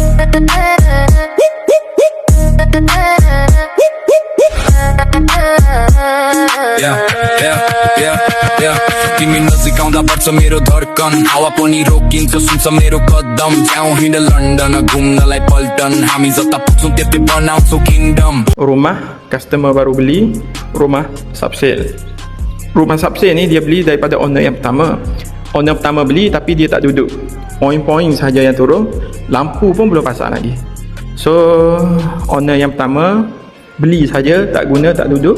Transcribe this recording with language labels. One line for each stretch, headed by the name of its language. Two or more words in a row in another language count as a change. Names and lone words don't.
English: Yeah, yeah, yeah, yeah.
Nepali: तिमी नजिक आउँदा बढ्छ मेरो धड्कन हावा पनि रोकिन्छ सुन्छ मेरो कदम जाउँ हिँड लन्डन घुम्नलाई पल्टन हामी जता पुग्छौँ त्यति बनाउँछौँ किङडम.
Malay: Rumah customer baru beli, rumah subsale. Rumah subsale ni dia beli daripada owner yang pertama. Owner pertama beli tapi dia tak duduk. Poin-poin saja yang turun, lampu pun belum pasang lagi. So owner yang pertama beli saja, tak guna, tak duduk.